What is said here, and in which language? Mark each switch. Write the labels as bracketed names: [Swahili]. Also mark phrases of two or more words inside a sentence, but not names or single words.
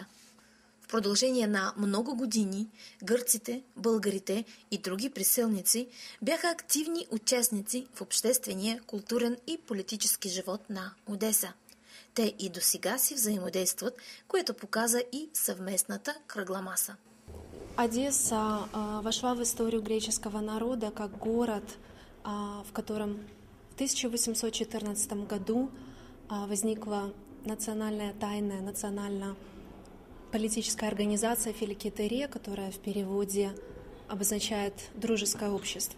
[Bulgarian] В продължение на много години гърците, българите и други приселници бяха активни участници в обществения, културен и политически живот на Одеса. Те и досега си взаимодействат, което показа и съвместната кръгла маса. [Russian] Одесса вошла в историю греческого народа как город, в котором в 1814 году возникла национальная тайная национально-политическая организация Филикитерия, которая в переводе обозначает «дружеское общество».